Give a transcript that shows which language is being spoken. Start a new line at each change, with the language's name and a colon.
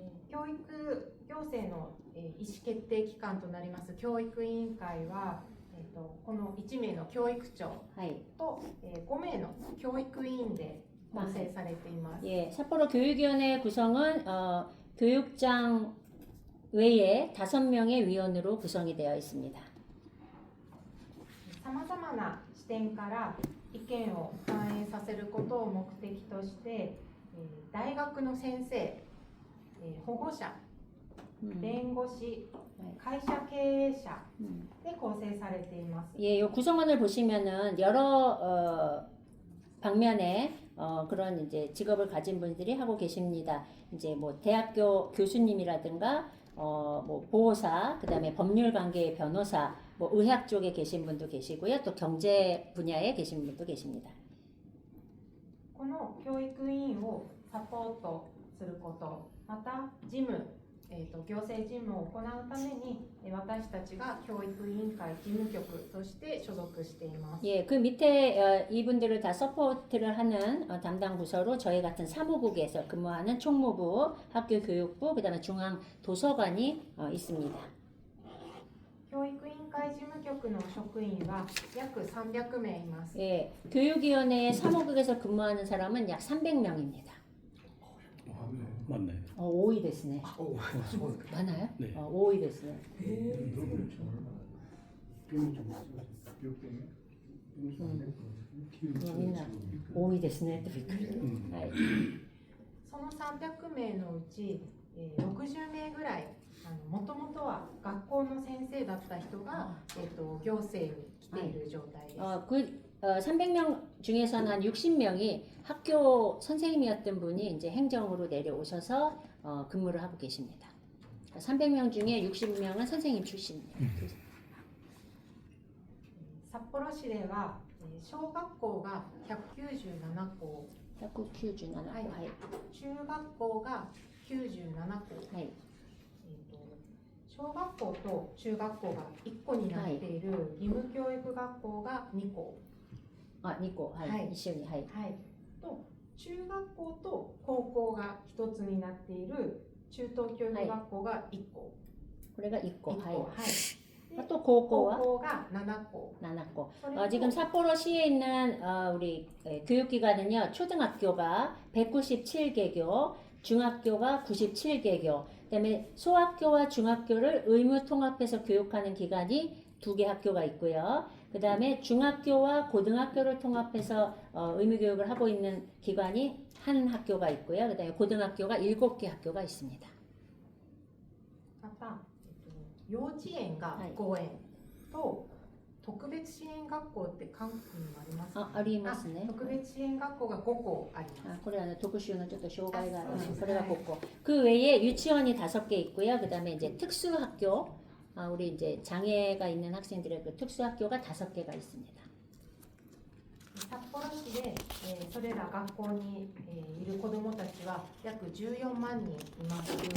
Japanese: 教育行政の、意思決定機関となります教育委員会は、この1名の教育長 하이. と、5名の教育委員で構成されています。
Korean: 예, 삿포로 교육위원회 구성은 교육장 외에 5명의 위원으로 구성이 되어 있습니다.
Japanese: さまざまな視点から意見を反映させることを目的として、大学の先生、保護者、弁護士、会社経営者で構成されています。
Korean: 예, 요 구성원을 보시면은 여러 방면에 그런 이제 직업을 가진 분들이 하고 계십니다. 이제 뭐 대학교 교수님이라든가 뭐 보호사, 그다음에 법률 관계의 변호사, 뭐 의학 쪽에 계신 분도 계시고요. 또 경제 분야에 계신 분도 계십니다.
Japanese: この教育委員をサポートすること、また事務、行政事務を行うために私たちが教育委員会事務局として所属しています。
Korean: 예, 그 밑에 이분들을 다 서포트를 하는 담당 부서로 저희 같은 사무국에서 근무하는 총무부, 학교교육부, 그다음에 중앙 도서관이 있습니다.
Japanese: 教育委員会事務局の職員は約300名います。
Korean: 예, 교육위원회의 사무국에서 근무하는 사람은 약 300명입니다. 맞나요?
Japanese: 多いですね.
Korean: 많아요? 네.
Japanese: 多いですね. 민나 多いですねってびっくり。はい。その300名のうち、60名ぐらいもともとは学校の先生だった人が、行政に来ている状態です。
Korean: 300명 중에서는 한 60명이 학교 선생님이었던 분이 이제 행정으로 내려오셔서 근무를 하고 계십니다. 300명 중에 60명은 선생님 출신입니다.
Japanese: 札幌市では小学校が197校、 197校、はい。中学校が97校、はい。小学校と中学校が1個になっている義務教育学校が2校、あ、2校、はい。はい、一緒に、はい。はい、と中学校と高校が1つになっている中等教育学校が1校、これが1校、 1 はい。校、はい、で
Korean: 또 고고와
Japanese: 高校が7校、
Korean: 7고.
Japanese: それと
Korean: 지금 삿포로시에 있는 우리 교육기관은요, 초등학교가 197개교, 중학교가 97개교, 그다음에 소학교와 중학교를 의무 통합해서 교육하는 기관이 2개 학교가 있고요. 그다음에 중학교와 고등학교를 통합해서 의무 교육을 하고 있는 기관이 한 학교가 있고요. 그다음에 고등학교가 7개 학교가 있습니다.
Japanese: また、幼稚園が5園と特別支援学校って韓国にもありますか？ありますね。特別支援学校が5校あります。これは特殊のちょっと障害があるそうです。これがここ.
Korean: 그 외에 유치원이 5개 있고요. 그다음에 이제 특수학교, 우리 이제 장애가 있는 학생들의 그 특수학교가 5개가 있습니다.
Japanese: 札幌市で、それら学校に、いる子どもたちは約14万人います。